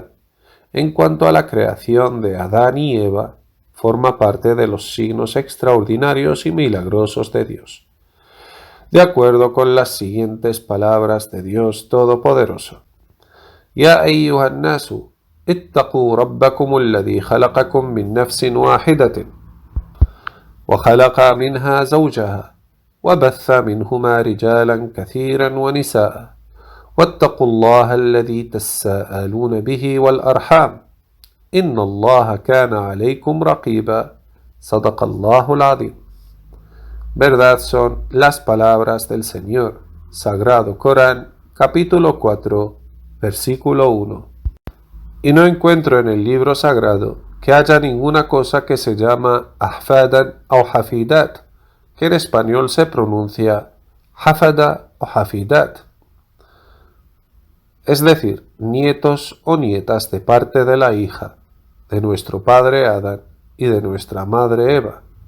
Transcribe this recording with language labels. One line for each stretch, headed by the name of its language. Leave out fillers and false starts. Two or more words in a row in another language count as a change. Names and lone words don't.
Spanish: En cuanto a la creación de Adán y Eva, forma parte de los signos extraordinarios y milagrosos de Dios, de acuerdo con las siguientes palabras de Dios Todopoderoso.
Arabic: يا أيها الناس اتقوا ربكم الذي خلقكم من نفس واحدة وخلق منها زوجها وبث منهما رجالا كثيرا ونساء واتقوا الله الذي تساءلون به والأرحام إن الله كان عليكم رقيبا صدق الله العظيم.
Spanish: Verdad son las palabras del Señor. Sagrado Corán, capítulo 4, versículo 1. Y no encuentro en el libro sagrado que haya ninguna cosa que se llama ahfadan o hafidat, que en español se pronuncia hafada o hafidat, es decir, nietos o nietas de parte de la hija, de nuestro padre Adán y de nuestra madre Eva.